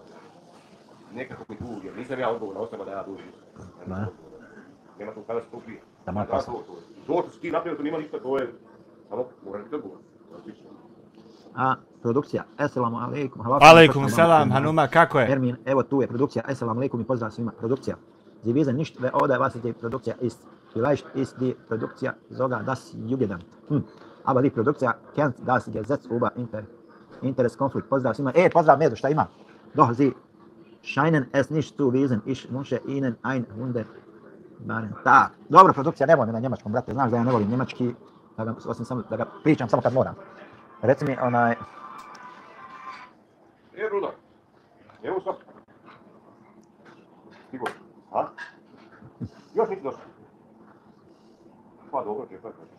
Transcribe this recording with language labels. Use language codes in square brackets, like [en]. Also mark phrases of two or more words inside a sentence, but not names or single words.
[bs] Nekako mi tu, jer nisam ja odgovoran osoba da ja dođem. Nema tu kada se to prije. To što si ti napravio, to nima ništa, to je samo moraš biti odgovoran. Produkcija, [ar] السلام عليكم. عليكم السلام, [bs] Hanuma, kako je? Ermin, evo tu je produkcija, [ar] السلام عليكم [bs] i pozdrav svima. Produkcija. [de] Sie wissen nicht, wer oder was die Produktion ist. Vielleicht ist die Produktion sogar das Jugendamt. Aber die Produktion kennt das Gesetz über Interessenkonflikt. [bs] Pozdrav svima. Pozdrav Medo, šta ima? [de] Doch, Sie scheinen es nicht zu wissen. Ich wünsche Ihnen ein wunderbaren Tag. [bs] Dobro, produkcija, nemoj me na njemačkom, brate. Znaš da ja ne volim njemački, osim samo da ga pričam samo kad moram. Reci mi onaj... Bruda, evo sad. Stigo, a? Još nisi došao. Pa dobro, čekaj.